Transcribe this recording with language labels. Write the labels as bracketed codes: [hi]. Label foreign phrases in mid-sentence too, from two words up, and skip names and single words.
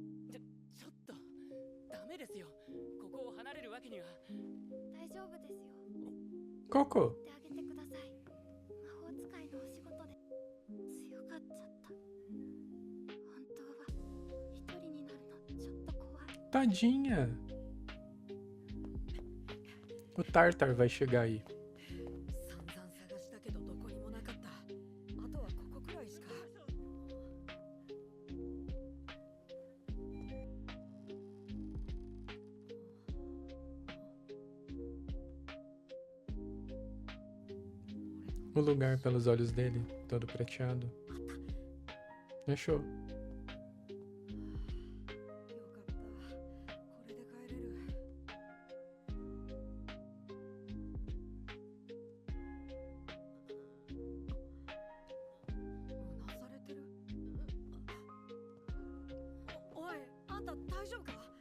[ja] ちょっとダメですよ。ここを離れるわけには。大丈夫ですよ。 Coco! ってあげてください。魔法使いのお仕事で強がっちゃった。本当は一人になるのちょっと怖い。 [pt] Tadinha! O Tartar vai chegar aí. [ja] 散々探したけどどこにもなかった。あとはここくらいしか。 [pt] O lugar pelos olhos dele, todo prateado. Achou. [ja] よかった。これで帰れる。うなされてる。おい、あんた大丈夫か。